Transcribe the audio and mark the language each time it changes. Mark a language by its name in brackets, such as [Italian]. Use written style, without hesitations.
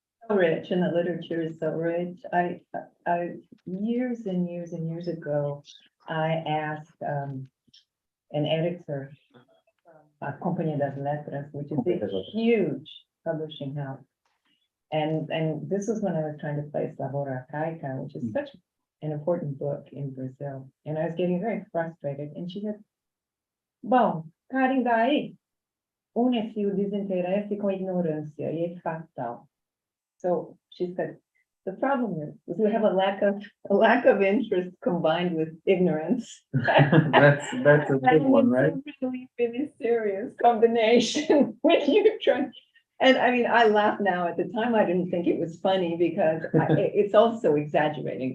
[English] Rich, and the literature is so rich. I years and years and years ago, I asked an editor from Companhia das Letras, which is a huge publishing house. And this was when I was trying to place Lavoura Arcaica, which is such an important book in Brazil. And I was getting very frustrated. [Portuguese] And she said, bom, Karen, daí une-se o desinteresse com a ignorância, e é fatal. [English] So she said, the problem is we have a lack of interest combined with ignorance. that's a big one, right? It's a really serious combination when you're trying. And I mean, I laugh now. At the time, I didn't think it was funny because it's also exaggerating.